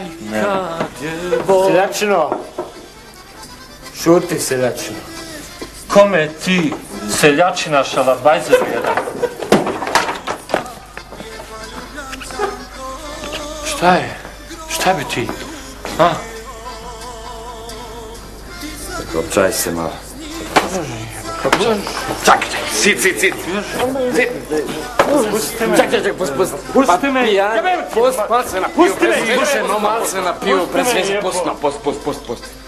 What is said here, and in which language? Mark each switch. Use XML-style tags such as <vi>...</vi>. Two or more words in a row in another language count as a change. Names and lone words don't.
<hr>Seljačino. Šuti, seljačino. Kome ti, seljačina, šalabajzer jedan? Šta je? Šta bi ti? A? Kopčaj se malo. Čakaj, Sit. čakaj, pusti me. Mal se napiju, presviše, no mal se napiju, presviše, pust.</hr>